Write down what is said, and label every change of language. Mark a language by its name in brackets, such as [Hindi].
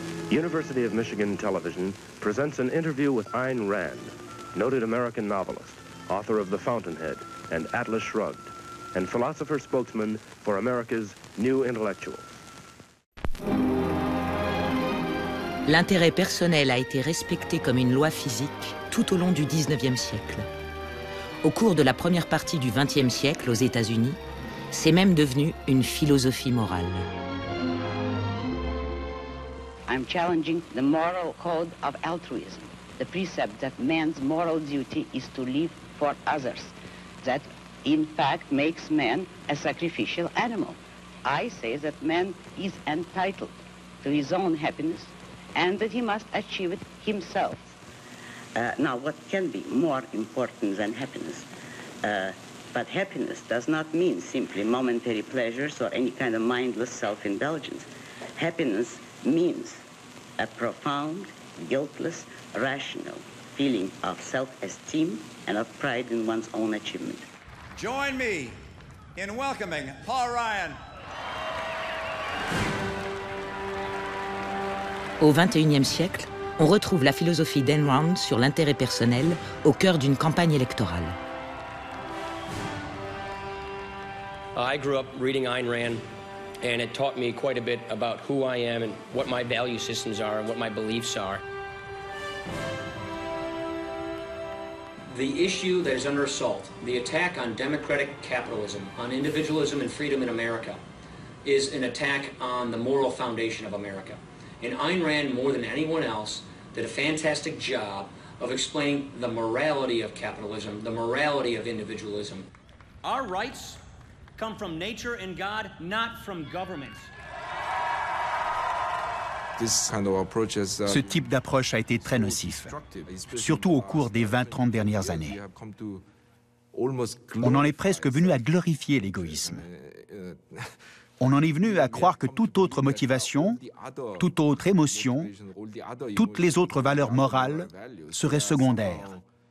[English] University of Michigan Television presents an interview with Ayn Rand, noted American novelist, author of The Fountainhead and Atlas Shrugged, and philosopher spokesman for America's New Intellectuals. [French] L'intérêt personnel a été respecté comme une loi physique tout au long du XIXe siècle. Au cours de la première partie du XXe siècle aux États-Unis, c'est même devenu une philosophie morale. [English] I'm challenging the moral code of altruism, the precept that man's moral duty is to live for others, that in fact makes man a sacrificial animal. I say that man is entitled to his own happiness and that he must achieve it himself. Now, what can be more important than happiness? But happiness does not mean simply momentary pleasures or any kind of mindless self-indulgence. Happiness means a profound, guiltless, rational feeling of self-esteem and of pride in one's own achievement. Join me in welcoming Paul Ryan. [French] Au XXIe siècle, on retrouve la philosophie d'Ayn Rand sur l'intérêt personnel au cœur d'une campagne électorale. [English] I grew up reading Ayn Rand, and it taught me quite a bit about who I am and what my value systems are and what my beliefs are. The issue that is under assault, the attack on democratic capitalism, on individualism and freedom in America, is an attack on the moral foundation of America. And Ayn Rand, more than anyone else, did a fantastic job of explaining the morality of capitalism, the morality of individualism. Our rights come from nature and God, not from governments. [French] Ce type d'approche a été très nocif, surtout au cours des 20-30 dernières années. On en est presque venu à glorifier l'égoïsme. On en est venu à croire que toute autre motivation, toute autre émotion, toutes les autres valeurs morales seraient secondaires.